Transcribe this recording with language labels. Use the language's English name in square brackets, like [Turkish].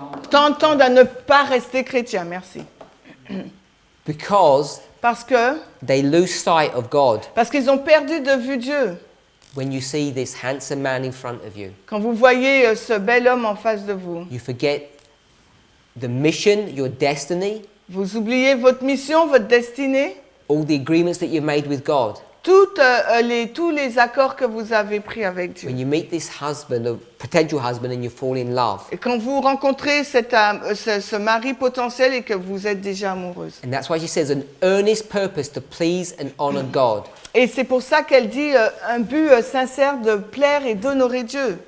[French] tendent à ne pas rester chrétiens. Merci. [English] because [French] Parce [English] they lose sight of God [French] qu'ils ont perdu de vue Dieu. [English] when you see this handsome man in front of you. [French] Quand vous voyez ce bel homme en face de vous, [English] You forget the mission, your destiny, [French] vous oubliez votre mission, votre destinée, [English] all the agreements that you've made with God. [French] tous les accords que vous avez pris avec Dieu. [English] When you meet this husband, or potential husband, and you fall in love. [French] Et quand vous rencontrez ce mari potentiel et que vous êtes déjà amoureuse. [English] And that's why she says an earnest purpose to please and honor God. [French] Et c'est pour ça qu'elle dit un but sincère de plaire et d'honorer Dieu.